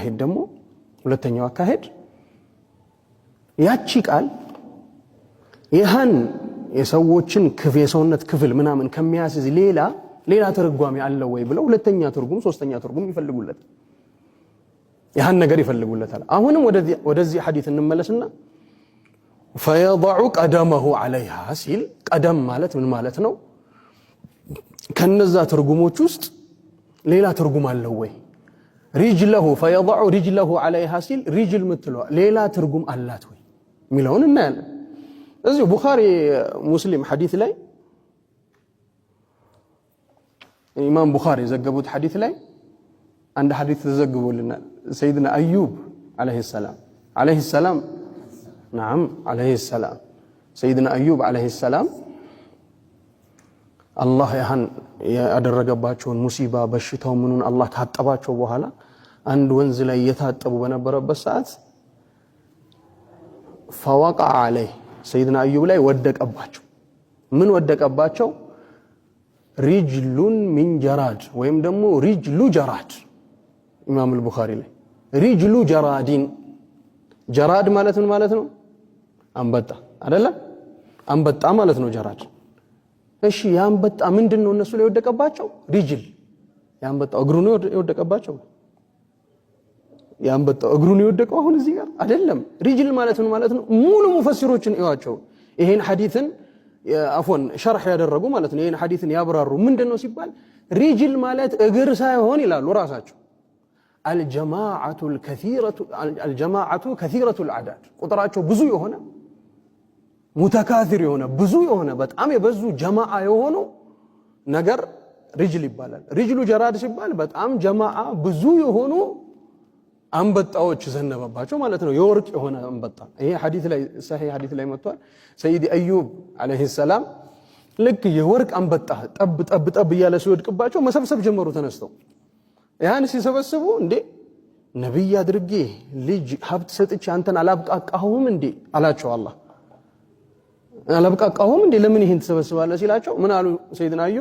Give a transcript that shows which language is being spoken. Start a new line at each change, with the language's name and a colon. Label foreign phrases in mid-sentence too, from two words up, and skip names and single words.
Amharic: አካሄድ ያቺ ቃል ይህን የሰዎችን የሰውነት ክፍል ምናምን ከሚያስዝ ሌላ ትርጓሜ አለው ወይ ብለው ሁለተኛ ትርጉም ሶስተኛ ትርጉም ይፈልጉለታል። ይህን ነገር ይፈልጉለታል። አሁንም ወደዚህ ሐዲስ እንመለስና
Arabic: فيضع قدمه عليها
Amharic: ሲል ቀደም ማለት ምን ማለት ነው? ከነዛ ትርጉሞች ውስጥ ሌላ ትርጉም አለው ወይ?
Arabic: رجله فيضع رجله عليها
Amharic: ሲል رجل ምትለው ሌላ ትርጉም አላት ወይ ሚለውን እናያለን። እዚህ ቡኻሪ ሙስሊም ሐዲስ ላይ ኢማም ቡኻሪ ዘገቡት ሐዲስ ላይ አንድ ሐዲስ ተዘግቦልናል። ሰይድና አዩብ
Arabic: عليه السلام نعم عليه السلام سيدنا أيوب عليه السلام
Amharic: الله ያደረገባቸውን ሙሲባ በሽታው ምኑን አላህ ካጠባቸው በኋላ አንድ ወንዝ ላይ የታጠቡ በነበረበት ሰዓት
Arabic: فوقع عليه سيدنا أيوب
Amharic: ላይ ወደቀባቸው። ምን ወደቀባቸው?
Arabic: رجل من جراد
Amharic: ወይም ደግሞ
Arabic: رجل جراد
Amharic: ኢማም አልቡኻሪ ላይ
Arabic: رجل جراد جراد
Amharic: ማለት ምን ማለት ነው? አንበጣ አይደለ? አንበጣ ማለት ነው ጀራድ። እሺ ያንበጣ ምንድነው እነሱ ላይ ወደቀባቸው? ሪጅል ያንበጣ እግሩ ነው የወደቀባቸው። ያንበጣ እግሩ ነው የወደቀው አሁን እዚህ ጋር አይደለም። ሪጅል ማለት ምን ማለት ነው? ሙሉ ሙፈሲሮችን እዩዋቸው ይሄን ሐዲስን አፎን ሸርህ ያደረጉ ማለት ነው። ይሄን ሐዲስን ያብራሩ ምንድነው ሲባል ሪጅል ማለት እግር ሳይሆን ይላሉ ራሳቸው
Arabic: الجماعة كثيرة
Amharic: العدد ቁጥራቸው ብዙ የሆነ ሙተካሲር የሆነ ብዙ የሆነ በጣም የበዙ ጀማዓ የሆኑ ነገር ሪጅል ይባላል። ሪጅሉ ጀራድ ሲባል በጣም ጀማዓ ብዙ የሆኑ አንበጣዎች ዘነበባቸው ማለት ነው። የወርቅ የሆነ አንበጣ። ይሄ ሐዲስ ላይ ሰሂህ ሐዲስ ላይ መጥቷል። ሰይድ አዩብ
Arabic: عليه سلام
Amharic: ልክ የወርቅ አንበጣ ጠብ እያለ ሲወድቅባቸው መሰብሰብ ጀመሩ ተነስተው። ያን ሲሰበስቡ እንዴ ነብይ አድርጌ ልጅ ሀብት ሰጥቼ አንተን አላብቃቃሁም እንዴ አላቸው። አላህ አላብቃቃሁም እንዴ ለምን ይሄን ተሰበስባለህ ሲላቸው ምን አሉ ሰይድና አዩብ?